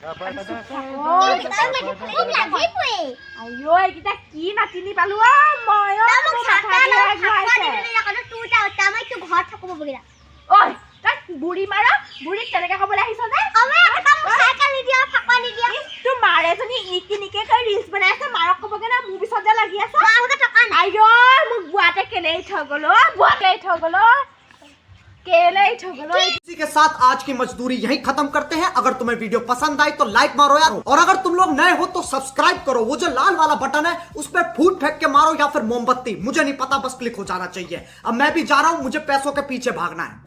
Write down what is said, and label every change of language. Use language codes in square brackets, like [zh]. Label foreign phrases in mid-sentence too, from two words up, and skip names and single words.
[as] আইও এইকেইটা কি নাতিনি পালো মই ঐ তই বুঢ়ী মাৰ বুঢ়ীক তেনেকে ক'বলৈ আহিছ যে তোৰ মাৰ এজনী ইকিনিকে তই ৰিলচ বনাই আছে মাৰক ক'বগে না মোৰ পিছত যে লাগি আছে আইও মোক বুঢ়াতে কেলে থৈ গ'ল [hi] इसी के साथ आज की मजदूरी यहीं खत्म करते हैं। अगर तुम्हें वीडियो पसंद आई तो लाइक मारो यार, और अगर तुम लोग नए हो तो सब्सक्राइब करो। वो जो लाल वाला बटन है उस पर फूट फेंक के मारो या फिर मोमबत्ती, मुझे नहीं पता, बस क्लिक हो जाना चाहिए। अब मैं भी जा रहा हूं, मुझे पैसों के पीछे भागना है।